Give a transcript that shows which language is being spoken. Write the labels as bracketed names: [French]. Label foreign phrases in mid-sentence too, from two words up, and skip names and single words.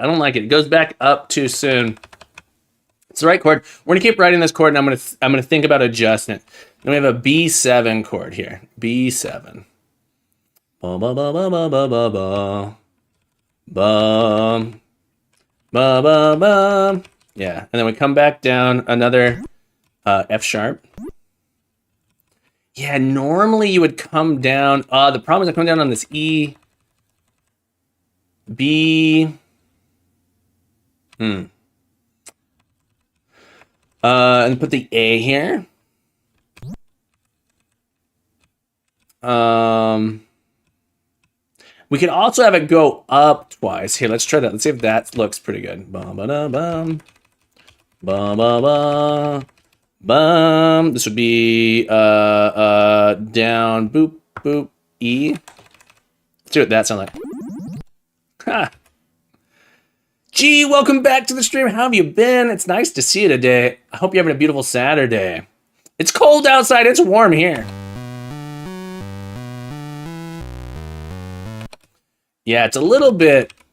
[English] It goes back up too soon. It's the right chord. We're gonna keep writing this chord, and I'm gonna think about adjusting it. Then we have a B7 chord here. B7. Ba ba ba ba ba ba ba ba. Bum. Ba ba ba. Yeah, and then we come back down another F sharp. Yeah, normally you would come down. The problem is I come down on this E, B. And put the A here. We could also have it go up twice. Here, let's try that. Let's see if that looks pretty good. Bum ba da bum. Bum ba ba. Bum. This would be down boop boop E. Let's see what that sounds like. Ha. Gee, welcome back to the stream. How have you been? It's nice to see you today. I hope you're having a beautiful Saturday. It's cold outside. It's warm here. Yeah, it's a little bit.